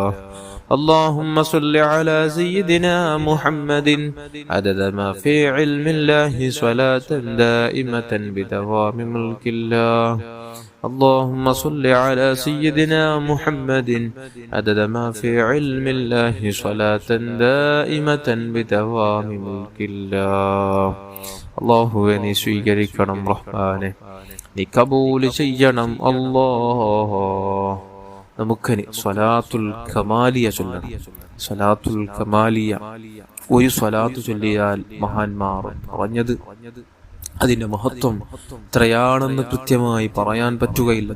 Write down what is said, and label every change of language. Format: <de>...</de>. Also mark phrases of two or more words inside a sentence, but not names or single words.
<ar>اللهم صل على سيدنا محمد عدد ما في علم الله صلاة دائمة بدوام ملك الله. اللهم صل على سيدنا محمد عدد ما في علم الله صلاة دائمة بدوام ملك الله.</ar> <ml>അല്ലാഹുവേ നീ സ്വീകരിക്കണം റഹ്മാനെ, നീ കബൂൽ ചെയ്യണം അല്ലാഹ്. നമുക്കിനി സ്വലാത്തുൽ കമാലിയ ചൊല്ലണം. സ്വലാത്തുൽ കമാലിയ ഒരു സ്വലാത്ത് ചൊല്ലിയാൽ മഹാന്മാർ പറഞ്ഞത് അതിന്റെ മഹത്വം എത്രയാണെന്ന് കൃത്യമായി പറയാൻ പറ്റുകയില്ല.</ml>